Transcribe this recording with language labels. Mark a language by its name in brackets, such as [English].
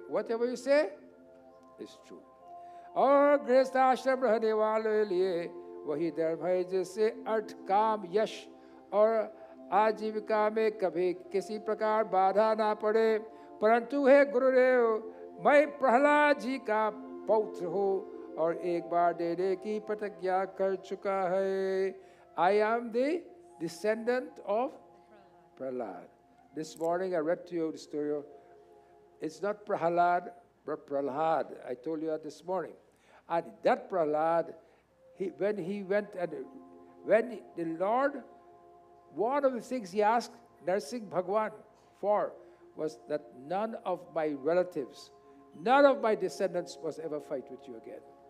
[English] Whatever you say is true. [Hindi] और गृहस्थ आश्रम रहने वालों के लिए वही धर्म है जिससे अर्थ काम यश और आजीविका में कभी किसी प्रकार बाधा ना पड़े. परंतु हे गुरुदेव, मैं प्रहलाद जी का पौत्र हूँ और एक बार देने की प्रतिज्ञा कर चुका है. [English] I am the descendant of Prahlad. This morning I read to you the story of, it's not Prahlad, but Prahlad. I told you that this morning. And that Prahlad, when the Lord, one of the things he asked Narsingh Bhagwan for was that none of my relatives, none of my descendants must ever fight with you again.